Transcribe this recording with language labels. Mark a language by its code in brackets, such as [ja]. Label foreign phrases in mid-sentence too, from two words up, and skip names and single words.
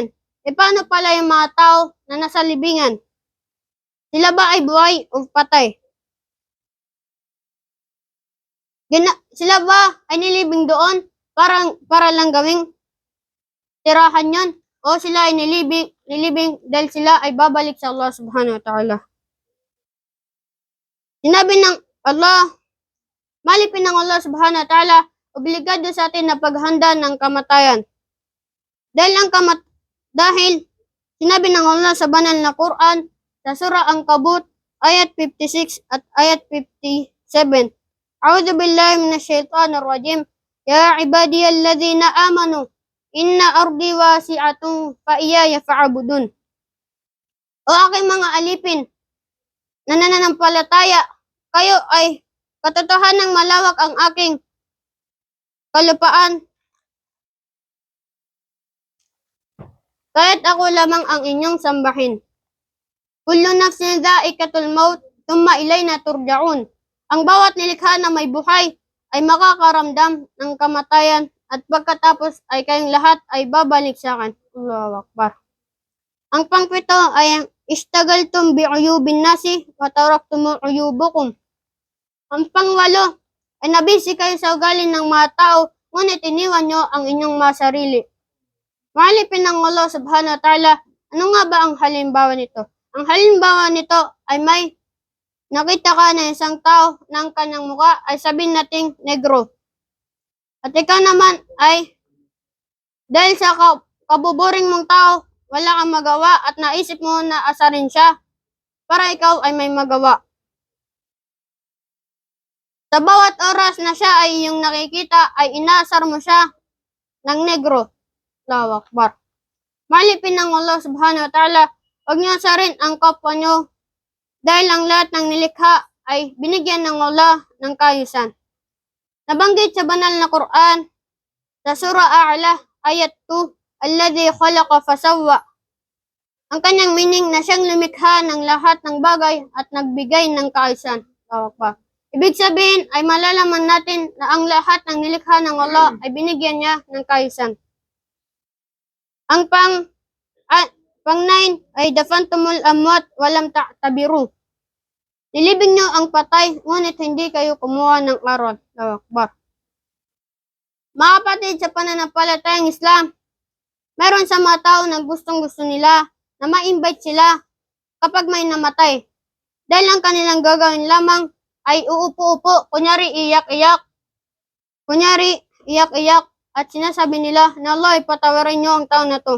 [tl] E paano pala yung mga tao na nasa libingan? Sila ba ay buhay o patay? Sila ba ay nilibing doon para lang gawing tirahan yon? O sila ay nilibing dahil sila ay babalik sa Allah [ar] سبحانه وتعالى? [tl] Sinabi ng Allah, malipin ng Allah [ar] سبحانه وتعالى, [tl] obligado sa atin na paghanda ng kamatayan. Dahil sinabi ng Allah sa banal na Quran sa surah Ang-Kabut ayat 56 at ayat 57. [ar] أعوذ بالله من الشيطان الرجيم. يا عبادي الذين آمنوا إن أرضي واسعة فإياي فاعبدون. [tl] O aking mga alipin na nananampalataya, kayo ay katotohanang malawak ang aking kalupaan. Kaya't ako lamang ang inyong sambahin. [ar] كل نفس ذائقة الموت ثم إلينا ترجعون. [tl] Ang bawat nilikha na may buhay ay makakaramdam ng kamatayan at pagkatapos ay kayong lahat ay babalik sa akin. [ar] الله أكبر. [tl] Ang pangpito ay ang [ar] اشتغلتم بعيوب الناس وتركتم عيوبكم. [tl] Ang pangwalo ay nabisi kayo sa ugali ng mga tao, ngunit iniwan nyo ang inyong mga sarili. Malipin ng Allah [ar] سبحانه وتعالى, [tl] ano nga ba ang halimbawa nito? Ang halimbawa nito ay may nakita ka na isang tao na ang kanyang mukha ay sabihin nating negro. At ikaw naman ay dahil sa kabuboring mong tao, wala kang magawa at naisip mo na asarin siya para ikaw ay may magawa. Sa bawat oras na siya ay iyong nakikita ay inaasar mo siya ng negro. [ar] الله أكبر. [tl] Malipin ng Allah [ar] سبحانه وتعالى, [tl] huwag niyo asarin ang kapwa niyo dahil ang lahat ng nilikha ay binigyan ng Allah ng kaayusan. Nabanggit sa banal na Quran sa surah A'la ayat 2, [ar] الذي خلق فسوى. [tl] Ang kanyang meaning na siyang lumikha ng lahat ng bagay at nagbigay ng kaayusan. [ar] الله أكبر. [tl] Ibig sabihin ay malalaman natin na ang lahat ng nilikha ng Allah ay binigyan niya ng kaayusan. Ang pang-9 ay [ar] دفنتم الأموات ولم تعتبروا. [tl] Nilibing niyo ang patay, ngunit hindi kayo kumuha ng aral. [ar] الله أكبر. [tl] Mga kapatid, sa pananampalatayang Islam, meron sa mga tao na gustong-gusto nila na ma-invite sila kapag may namatay. Dahil ang kanilang gagawin lamang ay uupo-upo, kunyari iyak-iyak, at sinasabi nila na Allah, ipatawarin niyo ang tao na to.